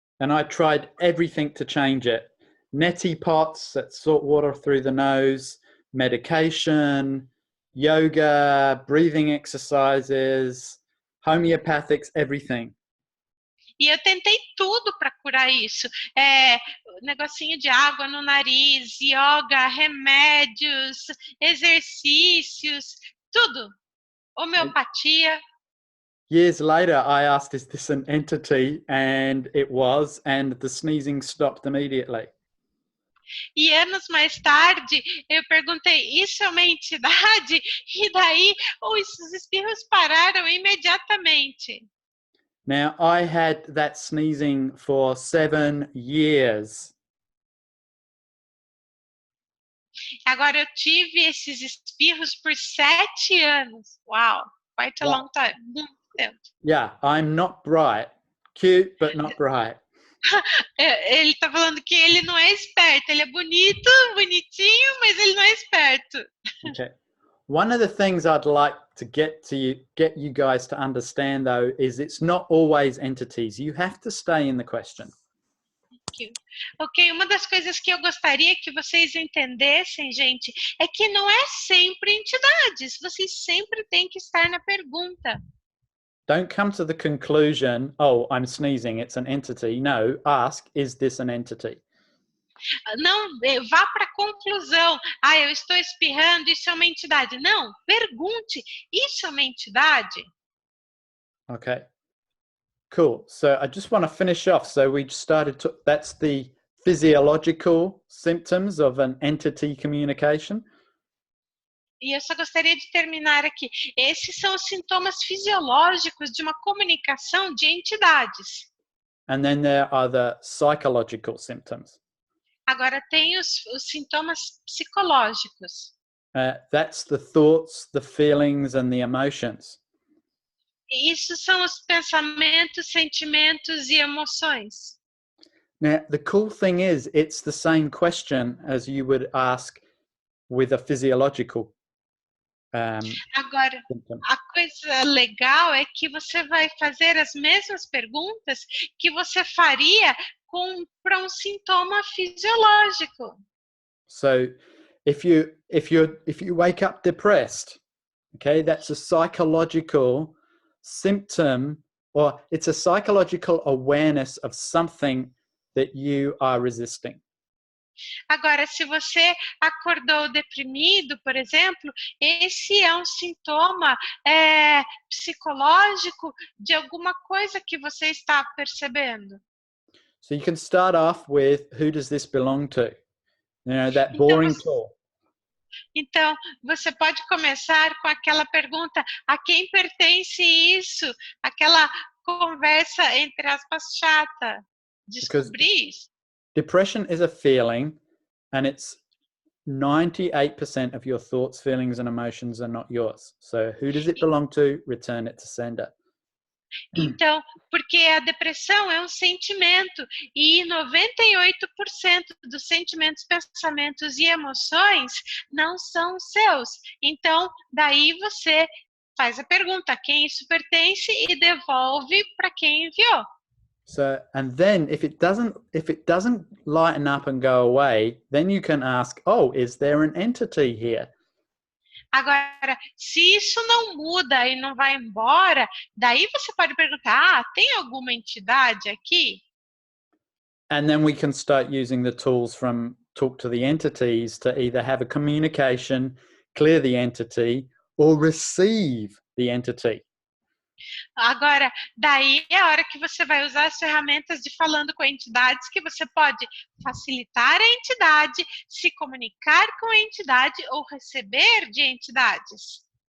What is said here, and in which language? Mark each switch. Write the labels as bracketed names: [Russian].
[English] And I tried everything to change it. Neti pots, that's salt water through the nose, medication, yoga, breathing exercises, homeopathics, everything. [Portuguese] E eu tentei tudo para curar isso. Negocinho de água no nariz, yoga, remédios, exercícios, tudo. Homeopatia. [English] Years later, I asked, is this an entity? And it was, and the sneezing stopped immediately. [Portuguese] E anos mais tarde, eu perguntei, isso é uma entidade? E daí, os espirros pararam imediatamente. [English] Now, I had that sneezing for 7 years. [Portuguese] Agora, eu tive esses espirros por 7 anos. [English] Wow, quite a long time. [Portuguese] Muito tempo. [English] Yeah, I'm not bright. Cute, but not bright. [Portuguese] Ele tá falando que ele não é esperto. Ele é bonito, bonitinho, mas ele não é esperto. [English] Okay. One of the things I'd like to get you guys to understand, though, is it's not always entities. You have to stay in the question. [Portuguese] Ok, uma das coisas que eu gostaria que vocês entendessem, gente, é que não é sempre entidades. Vocês sempre têm que estar na pergunta. [English] Don't come to the conclusion, oh, I'm sneezing, it's an entity. No, ask, is this an entity? [Portuguese] Não vá para a conclusão. Ah, eu estou espirrando, isso é uma entidade. Não, pergunte, isso é uma entidade? [English] Okay. Cool. So I just want to finish off. So we started to, that's the physiological symptoms of an entity communication. [Portuguese] E eu só gostaria de terminar aqui. Esses são os sintomas fisiológicos de uma comunicação de entidades. [English] And then there are the psychological symptoms. [Portuguese] Agora tem os sintomas psicológicos. [English] That's the thoughts, the feelings, and the emotions. [Portuguese] E isso são os pensamentos, sentimentos e emoções. [English] Now, the cool thing is, it's the same question as you would ask with a physiological [Portuguese] Agora, [English] symptom. [Portuguese] a coisa legal é que você vai fazer as mesmas perguntas que você faria para um sintoma fisiológico. [English] So, if you wake up depressed, okay, that's a psychological symptom, or it's a psychological awareness of something that you are resisting. [Portuguese] Agora, se você acordou deprimido, por exemplo, esse é um sintoma psicológico de alguma coisa que você está percebendo. [English] So you can start off with, who does this belong to? You know, that boring talk. [Portuguese] Então, você pode começar com aquela pergunta: a quem pertence isso? Aquela conversa, entre aspas, chata. Descobrir isso. [English] Depression is a feeling, and it's 98% of your thoughts, feelings, and emotions are not yours. So who does it belong to? Return it to sender. [Portuguese] Então, porque a depressão é um sentimento e 98% dos sentimentos, pensamentos e emoções não são seus. Então, daí você faz a pergunta: a quem isso pertence, e devolve para quem enviou. [English] So, and then if it doesn't lighten up and go away, then you can ask, oh, is there an entity here? [Portuguese] Agora, se isso não muda e não vai embora, daí você pode perguntar: tem alguma entidade aqui? [English] And then we can start using the tools from Talk to the Entities to either have a communication, clear the entity, or receive the entity. [Portuguese] Agora, daí é a hora que você vai usar as ferramentas de falando com entidades, que você pode facilitar a entidade, se comunicar com a entidade ou receber de entidades.